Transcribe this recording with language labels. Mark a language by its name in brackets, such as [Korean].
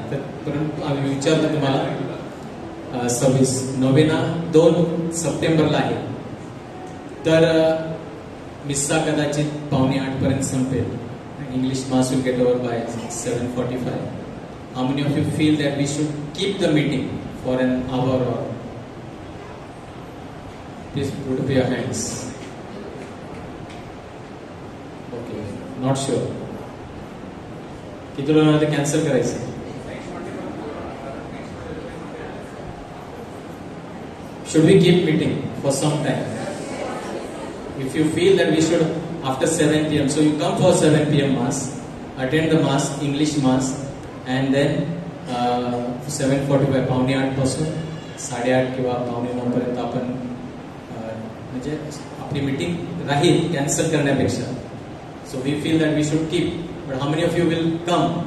[Marathi] तर परंतु आम्ही विचारतो तुम्हाला 26 नोवेना 2 सप्टेंबरला आहे. तर मिस्सा कदाचित 7:45 पर्यंत संपेल. [English] English mass will get over by 7:45. How many of you feel that we should keep the meeting for an hour or? Please put up your hands. Okay, not sure. [Marathi] किती लोकांना ते कॅन्सल करायचं? [English] Should we keep meeting for some time? If you feel that we should after 7 p.m. so you come for 7 p.m. mass, attend the mass, English mass, and then [Marathi] 7:45 8:45 पासून 8:30 किंवा 8:45 पर्यंत आपण म्हणजे आपली मीटिंग राहील कॅन्सल करण्यापेक्षा. [English] So we feel that we should keep. But how many of you will come?